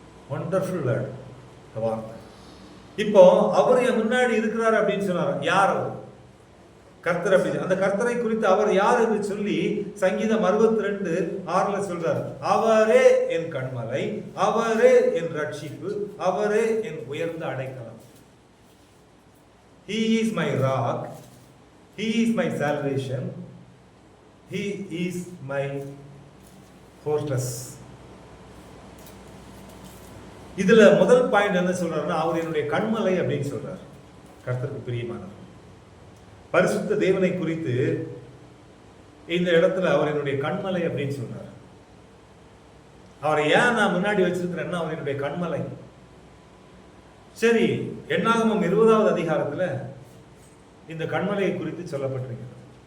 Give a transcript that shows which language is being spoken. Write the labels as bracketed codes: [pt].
[en] wonderful word [ta] வார்த்தை. இப்போ அவர் என் முன்னாடி இருக்கிறார் அப்படின்னு சொன்னார். யார் அவர்? கர்த்தர். அப்படி அந்த கர்த்தரை குறித்து அவர் யார் என்று சொல்லி சங்கீதம் 62:6 சொல்றார், அவரே என் கண்மலை, அவரே என் ரட்சிப்பு, அவரே என் உயர்ந்த அடைக்கலம். [en] He is my rock, He is my salvation, He is my fortress. [ta] இதுல முதல் பாயிண்ட் என்ன சொல்றாருன்னா, அவர் என்னுடைய கண்மலை அப்படின்னு சொல்றார். கர்த்தருக்கு பிரியமானவர் பரிசுத்த தேவனை குறித்து இந்த இடத்துல அவர் என்னுடைய கண்மலை அப்படின்னு சொல்றார். அவரை ஏன் நான் முன்னாடி வச்சிருக்கிறேன்னா, அவர் என்னுடைய கண்மலை. சரி, என்னாகமம் 20வது அதிகாரத்துல இந்த கண்மலையை குறித்து சொல்லப்பட்டிருக்கிறது.